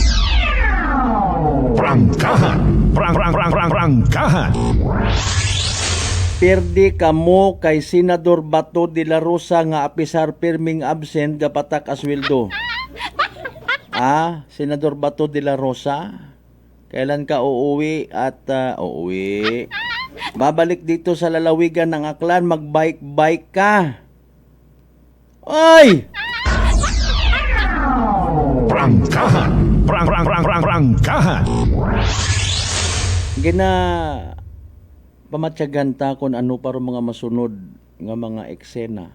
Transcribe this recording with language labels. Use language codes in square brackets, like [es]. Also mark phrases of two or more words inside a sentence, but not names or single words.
[hil] Prangkahan. Perdi kamo kay Senador Bato de la Rosa nga apisar pirming absent gapatak asweldo. Senador Bato de la Rosa, [tl] kailan ka uuwi at uuwi? Babalik dito sa lalawigan ng Aklan, magbike-bike ka. Oy! [hil] Prangkahan. Gina pamatyagan ta kung ano para mga masunod nga mga eksena.